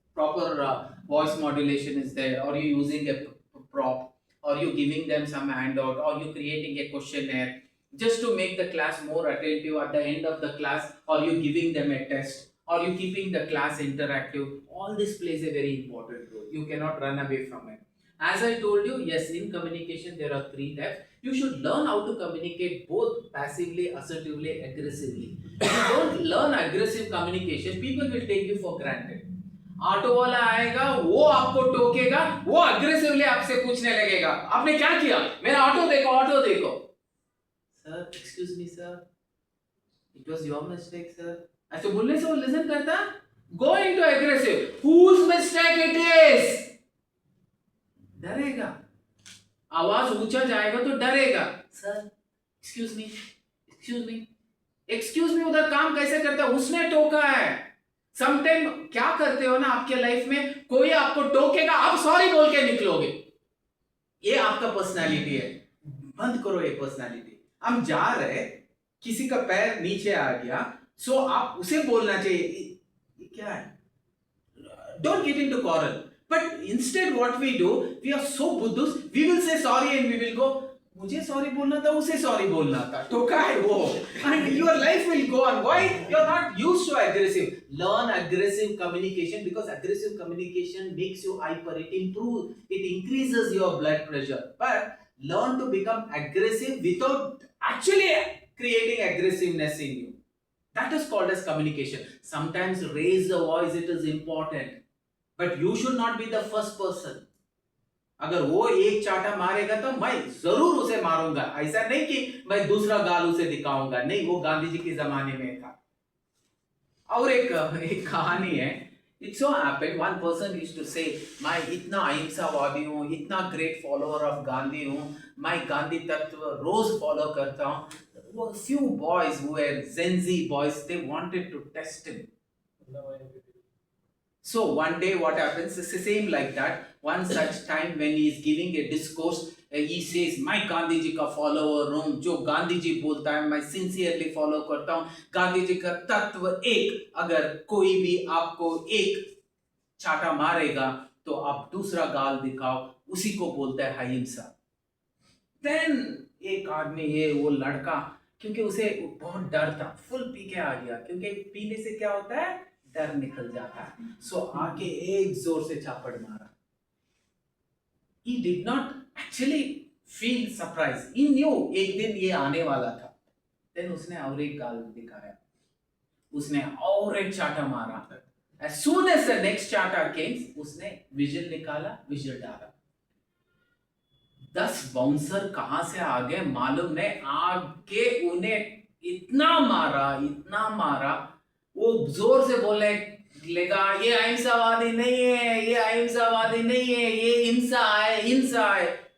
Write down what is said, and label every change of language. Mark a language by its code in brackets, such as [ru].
[en] Proper voice modulation is there, or you using a prop, or you giving them some handout, or you creating a questionnaire just to make the class more attentive at the end of the class, or you giving them a test, or you keeping the class interactive. All this plays a very important role. You cannot run away from it. As I told you, yes, in communication there are 3 types. You should learn how to communicate both passively, assertively, aggressively. If you don't learn aggressive communication, people will take you for granted. [hi] Auto वाला आएगा, वो आपको टोकेगा, वो aggressively आपसे पूछने लगेगा, आपने क्या किया, मेरा ऑटो देखो, ऑटो देखो. [en] Sir, excuse me sir, it was your mistake sir. [hi] ऐसे बोलने से वो लिसन करता? [en] Go into aggressive. Whose mistake it is? [hi] डरेगा. आवाज ऊंचा जाएगा तो डरेगा. Sir, excuse मी, excuse मी, excuse मी उधर काम कैसे करता है? उसने टोका है. समटाइम क्या करते हो ना आपके लाइफ में, कोई आपको टोकेगा, आप सॉरी बोल के निकलोगे. ये आपका पर्सनालिटी है. बंद करो ये पर्सनालिटी. हम जा रहे, किसी का पैर नीचे आ गया, सो आप उसे बोलना चाहिए, ये क्या है? [en] Don't get into quarrel. But instead what we do, we are so buddhist, we will say sorry and we will go, [hi] मुझे सॉरी बोलना था, उसे सॉरी बोलना था, टोका है वो, [en] and your life will go on. Why? You are not used to aggressive. Learn aggressive communication, because aggressive communication makes you hyper. It improves, it increases your blood pressure. But learn to become aggressive without actually creating aggressiveness in you. That is called as communication. Sometimes raise the voice, it is important, but you should not be the first person. [hi] अगर वो एक चाटा मारेगा तो मैं जरूर उसे मारूंगा. ऐसा नहीं कि मैं दूसरा गाल उसे दिखाऊंगा. नहीं, वो गांधी जी के जमाने में था. और एक कहानी है. [en] It so happened, one person used to say, [hi] मैं इतना अहिंसावादी हूँ, इतना ग्रेट फॉलोअर ऑफ गांधी हूँ, मैं गांधी तत्व रोज फॉलो करता हूँ. [en] Few boys who were Gen Z boys, they wanted to test him. So one day what happens is the same like that. One such time when he is giving a discourse, he says, [hi] मैं गांधी जी का follower हूँ, जो गांधी जी बोलता है मैं sincerely follow करता हूँ. गांधी जी का तत्व एक, अगर कोई भी आपको एक चाटा मारेगा तो आप दूसरा गाल दिखाओ, उसी को बोलता है अहिंसा. Then एक आदमी, ये वो लड़का, क्योंकि उसे बहुत डर था, फुल पी के आ गया, क्योंकि पीने से क्या होता है, डर निकल जाता है. सो आके एक जोर से चापड़ मारा. [en] He did not actually feel surprised. He knew [hi] एक दिन ये आने वाला था. Then उसने और एक गाल दिखाया, उसने और एक चाटा मारा. [en] As soon as the next चाटा came, [hi] उसने विजिल निकाला, विजिल डाला. 10 बाउंसर कहां से आ गए मालूम नहीं, आगे उन्हें इतना मारा, वो जोर से बोले, लेगा ये अहिंसावादी नहीं है, ये अहिंसावादी नहीं है, ये हिंसा है, हिंसा है।